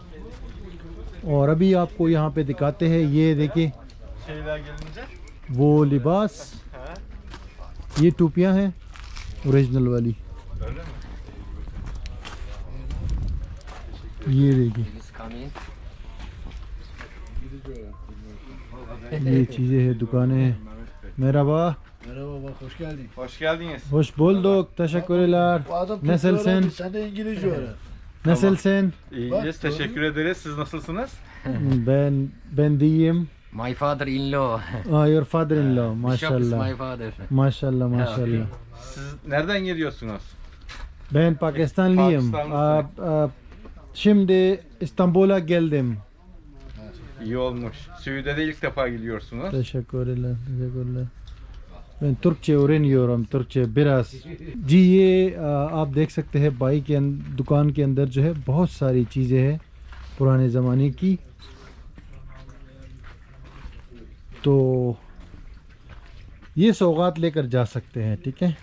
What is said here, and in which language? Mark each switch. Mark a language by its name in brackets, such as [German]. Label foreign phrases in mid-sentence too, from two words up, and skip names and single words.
[Hindi] और अभी आपको यहाँ पे दिखाते हैं, ये देखिए वो लिबास, ये टोपियाँ हैं ओरिजिनल वाली। ये देखिए, ये चीज़ें हैं, दुकानें हैं। [Turkish] Merhaba. Merhaba bak, hoş geldin. Hoş geldiniz. Hoş bulduk. Teşekkürler. Bu adam Nasılsın? Sen de İngilizce öğren. Nasılsın? İyiyiz, teşekkür ederiz. Siz nasılsınız? Ben diyeyim. [English] My father-in-law. Your father-in-law. Bishop is my [Turkish] Maşallah. [English] father. [Turkish] Maşallah, maşallah. Siz nereden geliyorsunuz? Ben Pakistanlıyım. Şimdi İstanbul'a geldim. İyi olmuş. Suudi'de ilk defa geliyorsunuz. Teşekkürler. Teşekkürler. मैं Türkçe öğreniyorum Türkçe biraz जी। [Hindi] ये आप देख सकते हैं बाई के दुकान के अंदर जो है बहुत सारी चीज़ें हैं पुराने ज़माने की। तो ये सौगात लेकर जा सकते हैं, ठीक है।